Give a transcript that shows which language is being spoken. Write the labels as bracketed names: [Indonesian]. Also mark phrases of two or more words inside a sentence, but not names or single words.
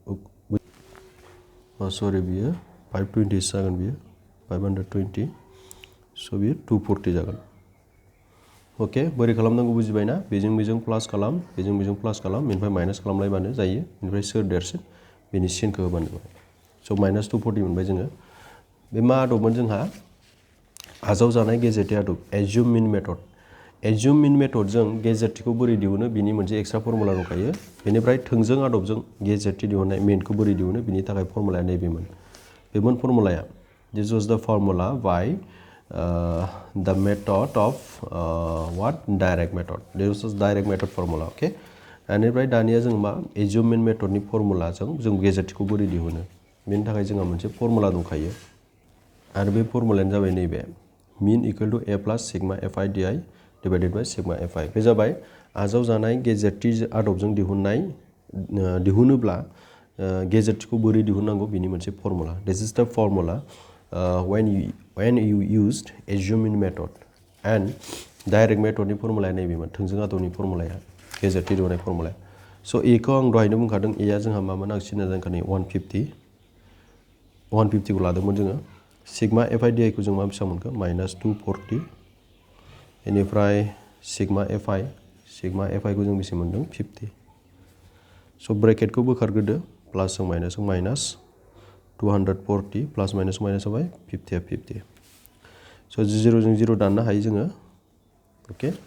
[Bodo] सरि बियो 520 जागोन बियो 520 स' बियो 240 जागोन अके बोरै खालामनांगौ बुजिबायना बेजों प्लास खालाम बेजों प्लास खालाम बेनिफ्राय माइनास खालामलायबानो जायो बेनिफ्राय सोर देरसिन बेनि सिनखौ होबानो जाबाय स' माइनास 240 मोनबाय जोङो बे मा आदबमोन जोंहा आजावजानाय गेजेरथि आदब [English] assume mean method [Bodo] एज्युम मिन मेथडजों गेजेरथिखौ बोरै दिहुनो बिनि मोनसे एक्सट्रा फर्मुला दंखायो बेनिफ्राय थोंजों आदबजों गेजेरथि दिहुननाय मेनखौ बोरै दिहुनो बिनि थाखाय फर्मुलाया नैबेमोन फर्मुलाया [English] this was the formula by the method of what direct method this is direct method formula okay [Bodo] बेनिफ्राय दानिया जों मा एज्युम मेथडनि फर्मुलाजों जों गेजेरथिखौ बोरै दिहुनो बेनि थाखाय जोंहा मोनसे फर्मुला दंखायो आरो बे फर्मुलायानो जाबाय नैबे [English] mean equal to A plus sigma f i d i divided by sigma f i [Bodo] बे जाबाय आजावजानाय गेजेरथि आदबजों दिहुनोब्ला गेजेरथिखौ बोरै दिहुननांगौ बिनि मोनसे फर्मुला [English] this is the formula when you used assuming method and direct method [Bodo] नि फर्मुलाया नैबेमोन थोंजों आदबनि फर्मुलाया गेजेरथि दिहुननाय फर्मुलाया स' एखौ आं दहायनो बुंखादों एया जोंहा मामोन आं सिना जांखानि 150 खौ लादोंमोन जोङो सिग्मा एफ आइ डि आइखौ जों मा बेसेबां मोनखो माइनास 240 बेनिफ्राय सिग्मा एफ आइखौ जों बेसे मोनदों 50 स' ब्रेकेटखौ बोखारग्रोदो प्लासजों माइनास 240 प्लास माइनास जाबाय 50 50 स' 0 जों 0 दाननो हायो जोङो अके